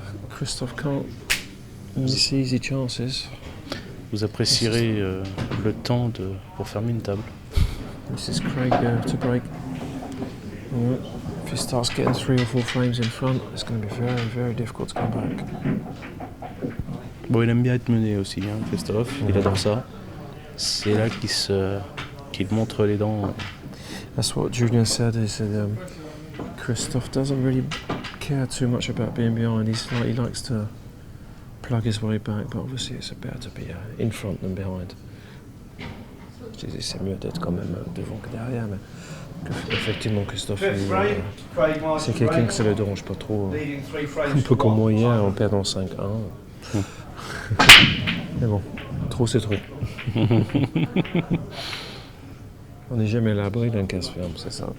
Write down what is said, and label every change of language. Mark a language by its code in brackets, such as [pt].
[en] Christophe can't miss easy chances. [fr] Vous apprécierez le temps pour fermer une table. [en] This is Craig to break. If he starts getting 3 or 4 frames in front, it's going to be very, very difficult to come back. [fr] Bon, il aime bien être mené aussi, hein, Christophe. Il adore ça. C'est là qu'il montre les dents. [en] That's what Julian said. He said Christophe doesn't really care too much about being behind. He likes to plug his way back, but obviously it's better to be in front than behind. [fr] Je disais, c'est mieux d'être quand même devant que derrière, mais effectivement Christophe, c'est quelqu'un que ça ne le dérange pas trop. Un peu comme moi hier en perdant 5-1. Mais bon, trop c'est trop. On n'est jamais à l'abri d'un casse ferme, c'est ça.